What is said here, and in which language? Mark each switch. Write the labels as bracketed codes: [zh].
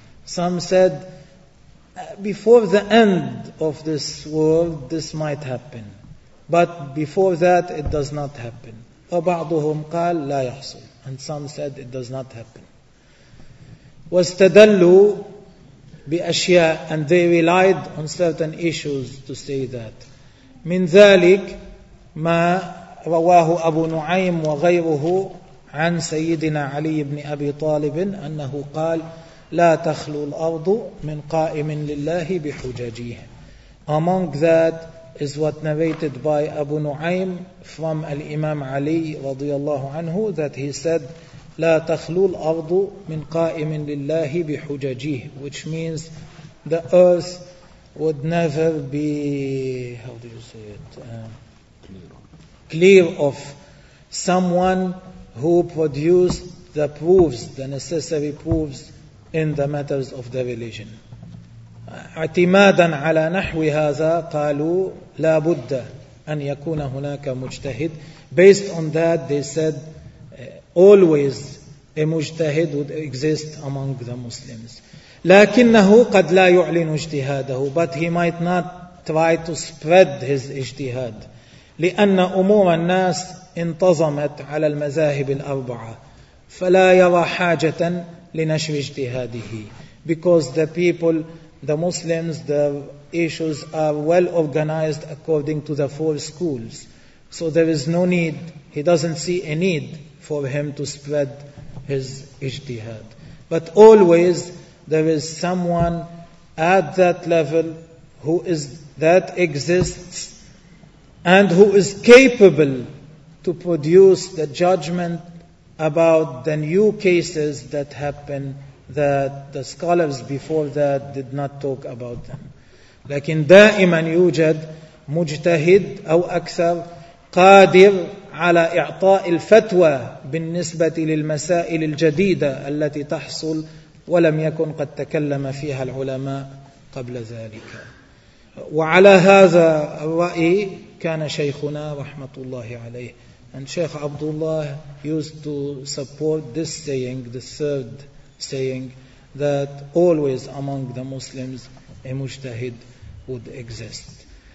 [en] Some said, before the end of this world, this might happen. But before that, it does not happen. [ar] وبعضهم قال لا يحصل. [en] And some said, it does not happen. [ar] واستدلوا بأشياء. [en] And they relied on certain issues to say that. [ar] من ذلك ما رواه أبو نعيم وغيره عن سيدنا علي بن أبي طالب أنه قال لا تخلو الأرض من قائم لله بحججيه. [en] Among that is what narrated by Abu Nu'aym from Al-Imam Ali [ar] رضي الله عنه [en] that he said [ar] لا تخلو الأرض من قائم لله بحججيه, [en] which means the earth would never be, how do you say it, clear of someone who produced the proofs, the necessary proofs in the matters of the religion. [ar] اعتمادا على نحو هذا قالوا لا بد أن يكون هناك مجتهد. [en] Based on that they said always a مجتهد would exist among the Muslims. [ar] لكنه قد لا يعلن اجتهاده, [en] but he might not try to spread his اجتهاد. [ar] لأن أموم الناس انتظمت على المذاهب الأربعة، فلا يرى حاجة لنشر اجتهاده. [en] Because the people, the Muslims, the issues are well organized according to the four schools. So there is no need, he doesn't see a need for him to spread his ijtihad. But always there is someone at that level who is, that exists and who is capable to produce the judgment about the new cases that happen that the scholars before that did not talk about them. [ar] لكن دائما يوجد مجتهد أو أكثر قادر على إعطاء الفتوى بالنسبة للمسائل الجديدة التي تحصل ولم يكن قد تكلم فيها العلماء قبل ذلك. وعلى هذا الرأي كان شيخنا رحمة الله عليه. [en] And Sheikh Abdullah used to support this saying, the third saying, that always among the Muslims a mujtahid would exist.